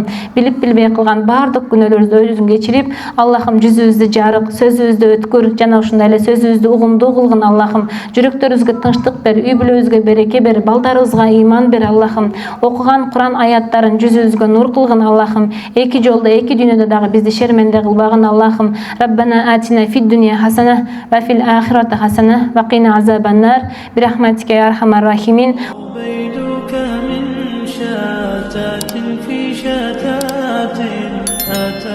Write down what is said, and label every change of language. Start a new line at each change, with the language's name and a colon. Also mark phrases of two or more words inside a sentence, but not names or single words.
Kyrgyz: Билип билбей кылган баардык күнөөлөрүбүздү өзүң кечирип, Аллахым, жүзүбүздү жарык, сөзүбүздү өткүр, жана ушундай эле сөзүбүздү угумдуу кылгын, Аллахым. Жүрөктөрүбүзгө тынчтык бер, үй бүлөбүзгө береке бер, балдарыбызга ыйман бер, Аллахым. Окуган Куран аяттарын жүзүбүзгө нур кылгын, Аллахым. Эки жолдо, эки дүйнөдө дагы бизди шерменде кылбагын, Аллахым.
Arabic: ربنا آتنا في الدنيا حسنة وفي الآخرة حسنة وقنا عذاب النار برحمتك يا أرحم الراحمين. شتات في شتات